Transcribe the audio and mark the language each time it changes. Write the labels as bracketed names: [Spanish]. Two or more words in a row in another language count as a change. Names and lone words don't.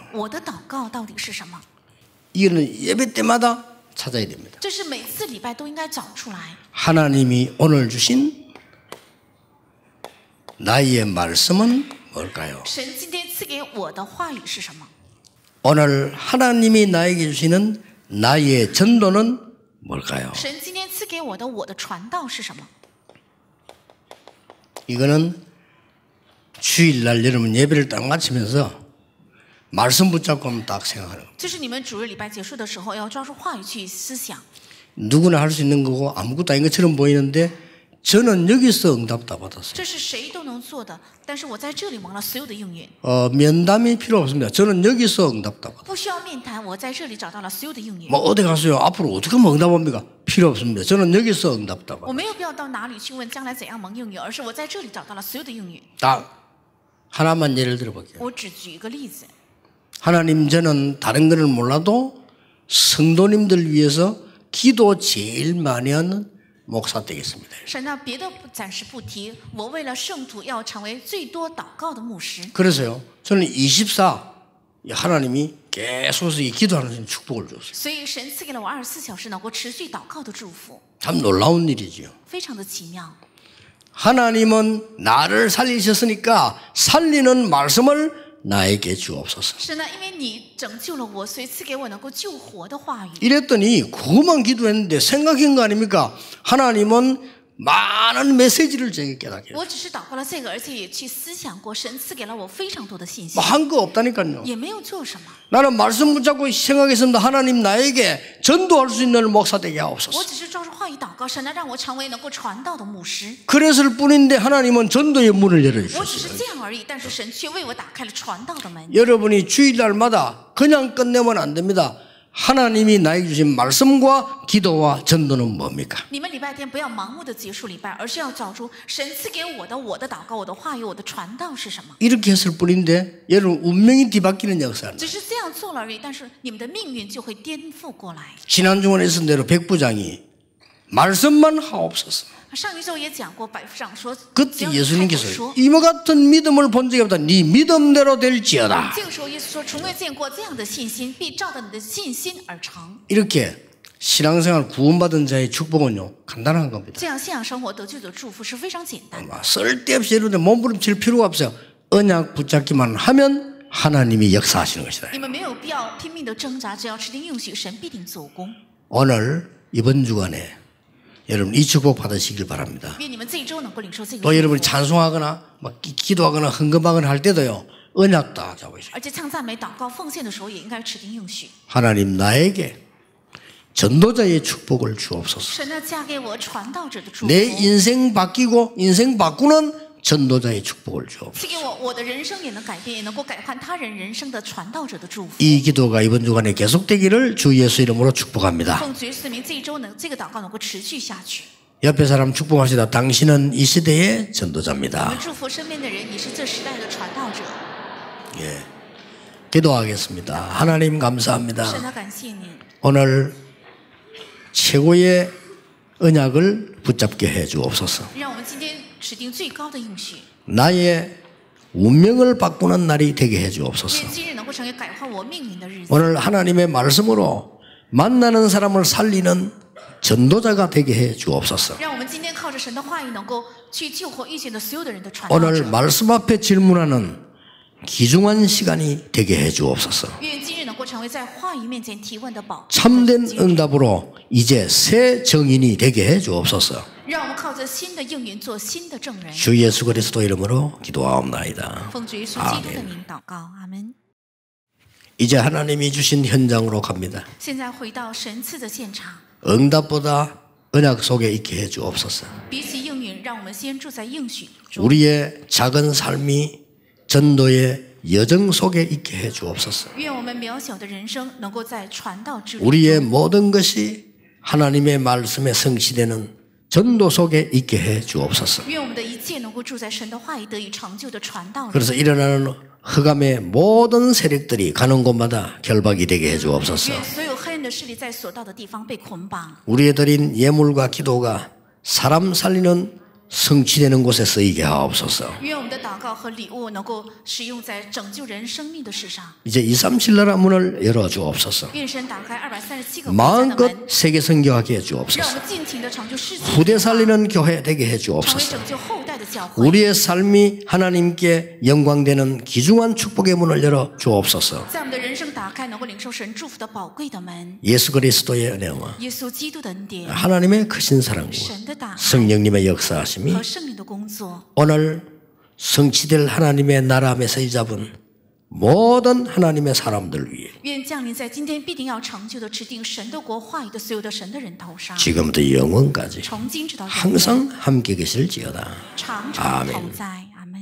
[Chinese] 我的祷告到底是什么？ [Korean] 이거는 예배 때마다 찾아야 됩니다. [Chinese] 这是每次礼拜都应该找出来。 [Korean] 하나님이 오늘 주신 나의 말씀은 뭘까요? [Chinese] 神今天赐给我的话语是什么？ [Korean] 오늘 하나님이 나에게 주시는 나의 전도는 뭘까요? [Chinese] 神今天赐给我的传道是什么？ [Korean] 이거는 주일날 여러분 예배를 딱 마치면서 말씀 붙잡고 하면 딱 생각하는 겁니다. [Chinese] 这是你们主日礼拜结束的时候要抓住话语去思想。 [Korean] 누구나 할 수 있는 거고 아무것도 아닌 것처럼 보이는데 저는 여기서 응답 다 받았어요. [Chinese] 这是谁都能做的，但是我在这里蒙了所有的应允， [Korean] 면담이 필요 없습니다. 저는 여기서 응답 다 받았어요. [Chinese] 不需要面谈，我在这里找到了所有的应允。 [Korean] 뭐 어디 가서요? 앞으로 어떻게 하면 응답합니까? 필요 없습니다. 저는 여기서 응답 다 [Chinese] 我 [Korean] 받았어요. [Chinese] 没有必要到哪里去问将来怎样蒙应允，而是我在这里找到了所有的应允。 [Korean] 딱 하나만 예를 들어 볼게요. [Chinese] 我只举一个例子， [Korean] 하나님 저는 다른 거는 몰라도 성도님들 위해서 기도 제일 많이 하는 목사 되겠습니다. [Chinese] 神呢，别的暂时不提，我为了圣徒要成为最多祷告的牧师。 [Korean] 그래서요. 저는 24 하나님이 계속해서 이 기도하는 축복을 줬어요. [Chinese] 所以神赐给了我24小时能够持续祷告的祝福， [Korean] 참 놀라운 일이지요. [Chinese] 非常的奇妙。 [Korean] 하나님은 나를 살리셨으니까 살리는 말씀을 나에게 주옵소서. [Chinese] 神呢，因为你拯救了我，所以赐给我能够救活的话语。 [Korean] 이랬더니 그것만 기도했는데 생각한 거 아닙니까? 하나님은 많은 메시지를 제게 깨닫게 해요. [Chinese] 我只是祷告了这个，而且也去思想过，神赐给了我非常多的信息， [Korean] 한 거 없다니까요. [Chinese] 也没有做什么。 [Korean] 나는 말씀 붙잡고 생각했습니다. 하나님 나에게 전도할 수 있는 목사 되게 [Chinese] 我 [Korean] 하옵소서. [Chinese] 只是照着话语祷告，神呢让我成为能够传道的牧师。 [Korean] 그랬을 뿐인데 하나님은 전도의 문을 [Chinese] 我只 [Korean] 열어주셨어요. [Chinese] 是这样而已，但是神却为我打开了传道的门。 [Korean] 여러분이 주일날마다 그냥 끝내면 안 됩니다. 하나님이 나에게 주신 말씀과 기도와 전도는 뭡니까? [Chinese] 你们礼拜天不要盲目的结束礼拜，而是要找出神赐给我的祷告、我的话语、我的传道是什么。 [Korean] 이렇게 했을 뿐인데 여러분 운명이 뒤바뀌는 역사는 [Chinese] 只是这样做了而已，但是你们的命运就会颠覆过来。 [Korean] 지난 주간에 있은 대로 백부장이 말씀만 하옵소서. [Chinese] 上一周也讲过，百夫长说，只 [Korean] 그때 [Chinese] 要你开口 [Korean] 예수님께서 [Chinese] 说， [Korean] 이와 같은 믿음을 본 적이 없다. 네 믿음대로 될지어다. [Chinese] 这个时候耶稣说，从未见过这样的信心，必照着你的信心而成。 [Korean] 이렇게 신앙생활 구원받은 자의 축복은요 간단한 겁니다. [Chinese] 这样信仰生活得救的祝福是非常简单的， [Korean] 쓸데없이 여러분들 몸부림칠 필요가 없어요. 언약 붙잡기만 하면 하나님이 역사하시는 것이다. [Chinese] 你们没有必要拼命的挣扎，只要持定应许，神必定做工。 [Korean] 오늘 이번 주간에 여러분 이 축복 받으시길 바랍니다. [Chinese] 愿你们这一周能够领受这个 [Korean] 또 [Chinese] 祝 [Korean] 여러분이 [Chinese] 福， [Korean] 찬송하거나 막 기도하거나 헌금하거나 할 때도요 언약 다 잡으시고 [Chinese] 而且唱赞美、祷告、奉献的时候，也应该持定应许。 [Korean] 하나님 나에게 전도자의 축복을 주옵소서. [Chinese] 神呢，加给我传道者的祝福， [Korean] 내 인생 바뀌고 인생 바꾸는 전도자의 축복을 주옵소서. [Chinese] 赐给我的人生也能改变，也能够改换他人人生的传道者的祝福。 [Korean] 이 기도가 이번 주간에 계속되기를 주 예수 이름으로 축복합니다. [Chinese] 奉主耶稣的名，这一周这个祷告能够持续下去。 [Korean] 옆에 사람 축복하시다. 당신은 이 시대의 [Chinese] 我们 [Korean] 전도자입니다. [Chinese] 祝福身边的人，你是这时代的传道者。 [Korean] 예, 기도하겠습니다. 하나님 [Chinese] 神 [Korean] 감사합니다. [Chinese] 啊，感谢你， [Korean] 오늘 최고의 언약을 붙잡게 해 주옵소서. [Chinese] 让我们今天指定最高的应许， [Korean] 나의 운명을 바꾸는 날이 되게 해 주옵소서. [Chinese] 愿今日能够成为改换我命运的日子。 [Korean] 오늘 하나님의 말씀으로 만나는 사람을 살리는 전도자가 되게 해 주옵소서. [Chinese] 让我们今天靠着神的话语，能够去救活遇见的所有的人的传道 [Korean] 오늘 [Chinese] 者。 [Korean] 말씀 앞에 질문하는 귀중한 시간이 되게 해 주옵소서. [Chinese] 愿今日能够成为在话语面前提问的宝贵的 [Korean] 참된 [Chinese] 经历 [Korean] 응답으로 이제 새 증인이 되게 해 주옵소서. [Chinese] 让我们靠着新的应允做新的证人。 [Korean] 주 예수 그리스도 이름으로 기도하옵나이다. [Chinese] 奉主耶稣基督的名祷告，阿门。 [Korean] 이제 하나님이 주신 현장으로 갑니다. [Chinese] 现在回到神赐的现场， [Korean] 응답보다 언약 속에 있게 해 주옵소서. [Chinese] 比起应允，让我们先住在应许中。 [Korean] 우리의 작은 삶이 전도의 여정 속에 있게 해 주옵소서. [Chinese] 愿我们渺小的人生能够在传道之路， [Korean] 우리의 모든 것이 하나님의 말씀에 성취되는 전도 속에 있게 해 주옵소서. [Chinese] 愿我们的一切能够住在神的话语得以成就的传道里。 [Korean] 그래서 일어나는 흑암의 모든 세력들이 가는 곳마다 결박이 되게 해 주옵소서. [Chinese] 愿所有黑暗的势力在所到的地方被捆绑。 [Korean] 우리의 드린 예물과 기도가 사람 살리는 성취되는 곳에 쓰이게 하옵소서. [Chinese] 愿我们的祷告和礼物能够使用在拯救人生命的事上。 [Korean] 이제 237 나라 문을 열어 주옵소서. [Chinese] 愿神打开237个国家的 [Korean] 마음껏 [Chinese] 门， [Korean] 세계 선교하게 해 [Chinese] 让我 [Korean] 주옵소서. [Chinese] 们尽情的成就世界， [Korean] 후대 살리는 교회 되게 해 [Chinese] 成为 [Korean] 주옵소서. [Chinese] 拯救后代的教会。 [Korean] 우리의 삶이 하나님께 영광되는 귀중한 축복의 문을 열어 주옵소서. [Chinese] 在我们的人生打开，能够领受神祝福的宝贵的门。 [Korean] 예수 그리스도의 은혜와 [Chinese] 耶稣基督的恩典、 [Korean] 하나님의 크신 사랑과 [Chinese] 神的大爱 [Korean] 성령님의 역사하심이 [Chinese] 和圣灵的工作， [Korean] 오늘 성취될 하나님의 나라 메시지 잡은 모든 하나님의 사람들 위해 [Chinese] 愿降临在今天必定要成就的指定神的国话语的所有的神的人头上， [Korean] 지금부터 영원까지 [Chinese] 从今直到永远， [Korean] 항상 함께 계실지어다. [Chinese] 常常 [Korean] 아멘. [Chinese] 同在。